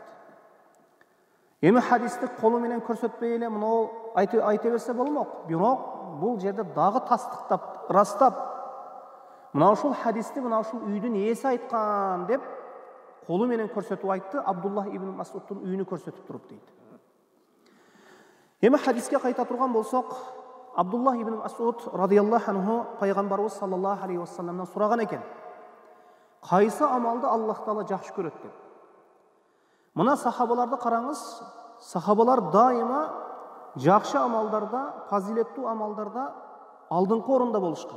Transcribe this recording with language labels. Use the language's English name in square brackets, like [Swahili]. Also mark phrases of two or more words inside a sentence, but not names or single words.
[Kyrgyz] Эми хадисти колу менен көрсөтпөй эле мына айта берсе болмок. Бирок бул жерде дагы тастыктап, растап, мына ошол хадисти мына ошол үйдүн ээси айткан деп колу менен көрсөтүп айтты. Абдуллах ибн Масуддун үйүнү көрсөтүп туруп дейт. Эми хадиске кайта турган болсок, Абдуллах ибн Масуд [Arabic] رضي الله عنه [Kyrgyz] пайгамбарыбыз [Arabic] صلى الله عليه وسلم [Kyrgyz] сураган экен: "Кайсы амалды Аллах Таала жакшы көрөт?" деп. Мына сахабаларды караңыз, сахабалар дайыма жакшы амалдарда, фазилеттүү амалдарда алдыңкы орунда болушкан.